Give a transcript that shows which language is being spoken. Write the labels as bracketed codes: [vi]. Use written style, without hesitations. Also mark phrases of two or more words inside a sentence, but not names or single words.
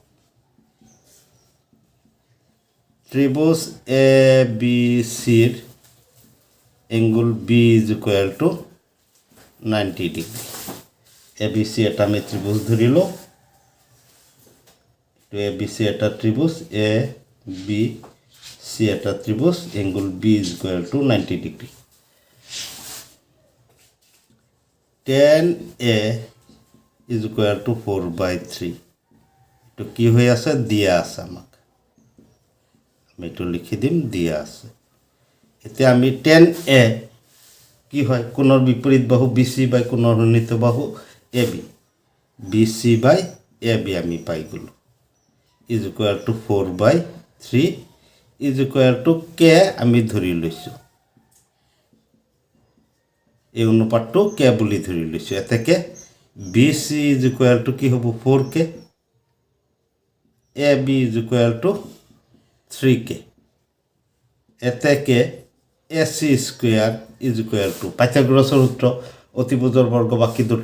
[as] ত্ৰিভুজ ABC ৰ [en] angle B = 90 degree [as] ABC এটা আমি ত্ৰিভুজ ধৰি লওঁ ABC এটা ত্ৰিভুজ ABC সি এটা ত্রিভুজ [en] angle B is equal to 90 degree [as] tan A [en] is equal to 4/3 [as] তো কি হয়ে আছে দিয়া আছে আমাক আমি তো লিখি দিম দিয়া আছে এতে আমি tan A কি হয় কোণৰ বিপরীত বাহু BC বাই কোণৰ সন্নিহিত বাহু AB BC বাই AB আমি পাই গলো [en] is equal to 4/3 is equal to k [as] আমি ধৰি লৈছো এই অনুপাতটো k বুলি ধৰি লৈছো এতেকে [en] BC is equal to [as] কি হ'ব 4k [en] AB is equal to 3k [as] এতেকে [en] AC square is equal to [as] পাইথাগোরাসৰ সূত্ৰ অতিভুজৰ বৰ্গ বাকি দুটা